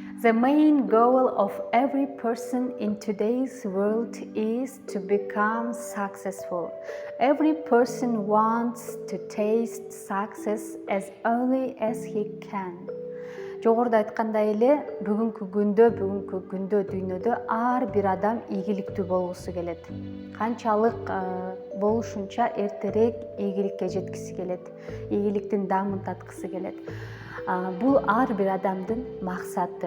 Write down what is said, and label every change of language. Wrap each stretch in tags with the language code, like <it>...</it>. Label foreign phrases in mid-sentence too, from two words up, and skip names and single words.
<en>The main goal of every person in today's world is to become successful. Every person wants to taste success as early as he can.</en> <ky>Жогоруда айткандай эле бүгүнкү күндө дүйнөдө ар бир адам ийгиликтүү болгусу келет. Канчалык болушунча эртерээк ийгиликке жеткиси келет, ийгиликтин даамын таткысы келет. Бул ар бир адамдын максаты.</ky>